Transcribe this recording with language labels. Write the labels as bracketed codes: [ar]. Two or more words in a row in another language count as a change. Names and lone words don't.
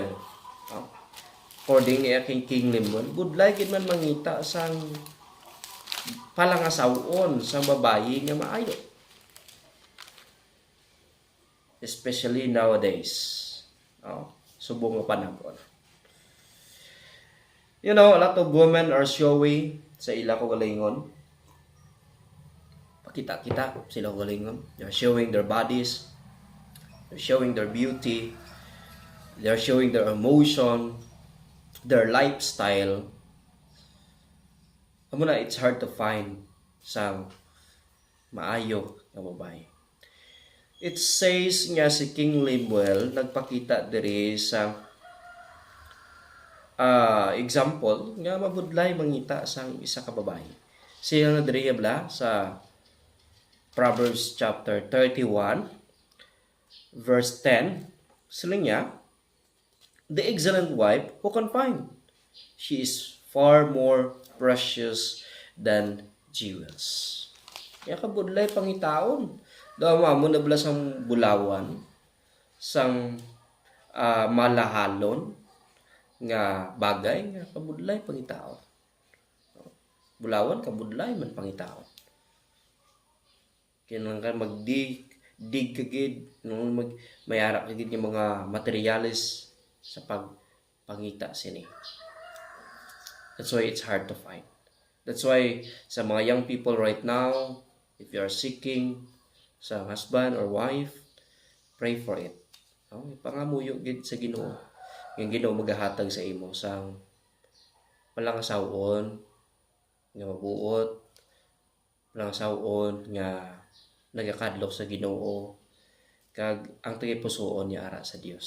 [hil] According niya kay King Lemuel, budlay gid man mangita sang palangasawon sa babae nga maayo. [en] Especially nowadays. [hil] Subong nga panahon. [en] You know, a lot of women are showy [hil] sa ila ko galingon. Pakita-kita sila ko galingon. [en] They're showing their bodies. They're showing their beauty. They're showing their emotion, their lifestyle. [hil] Amo na, [en] it's hard to find [hil] sang maayo na babae. [en] It says [hil] nga si King Lemuel nagpakita diri sa example nga mabudlay mangita sang isa ka babae. Siya na diri bla sa Proverbs chapter 31 verse 10. Sila niya, [en] the excellent wife who can find. She is far more precious than jewels. [hil] Kaya kabudlay pangitaon. Daw mo na bala sang bulawan, sang malahalon nga bagay nga kabudlay pangitaon. Bulawan kabudlay man pangitaon. Kinang ka magdig kagid nung mayara kagid yung mga materialis sa pagpangita sini. [en] That's why it's hard to find. That's why [hil] sa mga [en] young people right now, if you are seeking sa husband or wife, pray for it. [hil] Ipangamuyo gid sa Ginoo. Yung Ginoo magahatag sa imo sang palangasawon nga mabuot, palangasawon nga nagakadlok sa Ginoo, kag ang tagipusoon niya ara sa Dios.